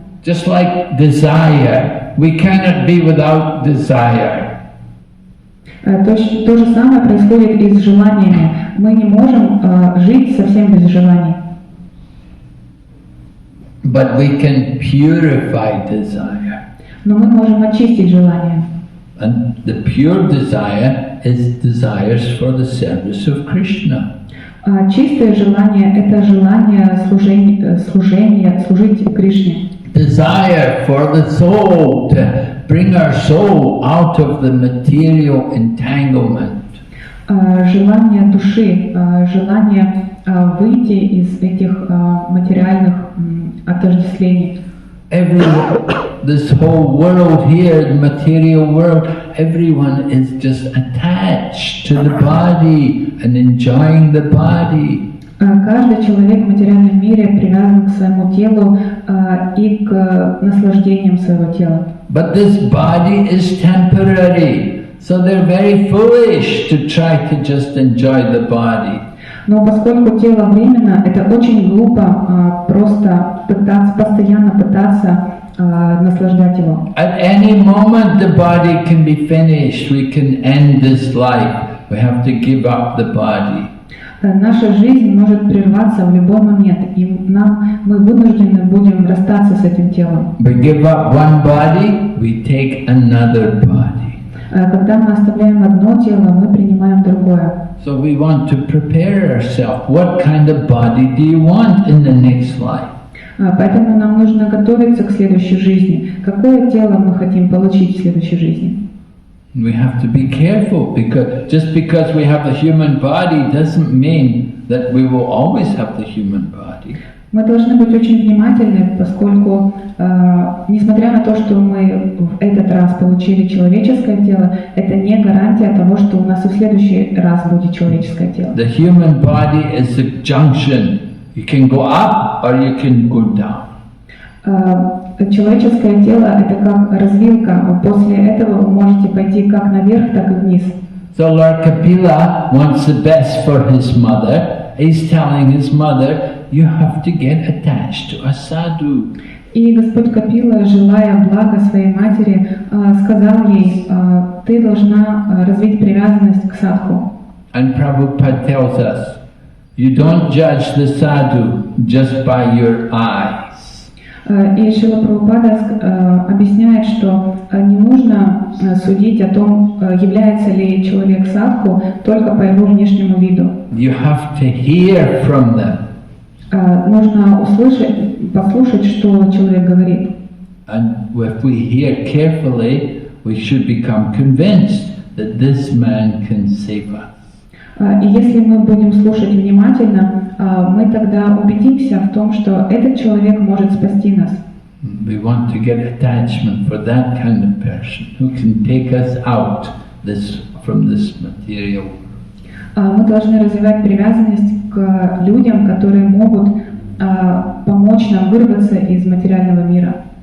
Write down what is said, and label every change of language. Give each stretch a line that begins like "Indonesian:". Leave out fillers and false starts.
English: Just like desire, we cannot be without desire.
Russian: То же самое происходит и с желаниями. Мы не можем жить совсем без желаний.
English: But we can purify desire.
Russian: Но мы можем очистить желание.
English: And the pure desire is desires for the service of Krishna.
Russian: Чистое желание – это желание служить Кришне.
English: Desire for the soul, to bring our soul out of the material entanglement.
Russian: Желание души, желание выйти из этих материальных отождествлений.
English: This whole world here, the material world, everyone is just attached to the body and enjoying the body.
Russian: Каждый человек в материальном мире привязан к своему телу и к наслаждениям своего тела.
English: But this body is temporary, so they're very foolish to try to just enjoy the body.
Russian: Но поскольку тело временно, это очень глупо просто постоянно пытаться наслаждать его.
English: At any moment the body can be finished, we can end this life, we have to give up the body.
Russian: Наша жизнь может прерваться в любой момент, и мы вынуждены будем расстаться с этим телом.
English: We give up one body, we take another body.
Russian: Когда мы оставляем одно тело, мы принимаем другое.
English: So we want to prepare ourselves. What kind of body do you want in the next life?
Russian: Поэтому нам нужно готовиться к следующей жизни. Какое тело мы хотим получить в следующей жизни?
English: We have to be careful because just because we have a human body doesn't mean that we will always have the human body.
Russian: Мы должны быть очень внимательны, поскольку, несмотря на то, что мы в этот раз получили человеческое тело, это не гарантия того, что у нас и в следующий раз будет человеческое тело.
English: The human body is a junction. You can go up or you can go down.
Russian: Человеческое тело – это как развилка. После этого вы можете пойти как наверх, так и вниз.
English: So Lord Kapila wants the best for his mother. He's telling his mother, you have to get attached to a sadhu.
Russian: И Господь Капила, желая блага своей матери, сказал ей, ты должна развить привязанность к садху.
English: And Prabhupada tells us, you don't judge the sadhu just by your eyes.
Russian: И Шрила Прабхупада объясняет, что не нужно судить о том, является ли человек садху только по его внешнему виду.
English: You have to hear from them.
Russian: Нужно услышать, послушать, что человек говорит.
English: And if we hear carefully, we should become convinced that this man can save us.
Russian: И если мы будем слушать внимательно, мы тогда убедимся в том, что этот человек может спасти нас.
English: We want to get attachment for that kind of person who can take us out from this material.
Russian: Мы должны развивать привязанность к людям, которые могут помочь нам вырваться из материального мира.